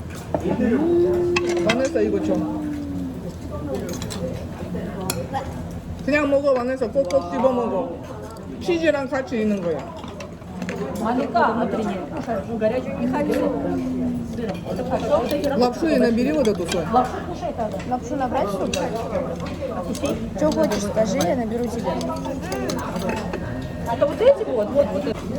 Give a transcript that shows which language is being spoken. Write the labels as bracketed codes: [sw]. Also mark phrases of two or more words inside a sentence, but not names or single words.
[ko] Ванесса, 이거 좀. 그냥 먹어, Ванесса. 꼭꼭 씹어 먹어. 치즈랑 같이 있는 거야. [ru] Маленька, например, кушать горячую не хочу. Лапшу и набери вот эту соль. Лапшу кушай тогда. Лапшу набрать, что ли? Что хочешь, скажи, я наберу тебе. А то вот эти вот эти.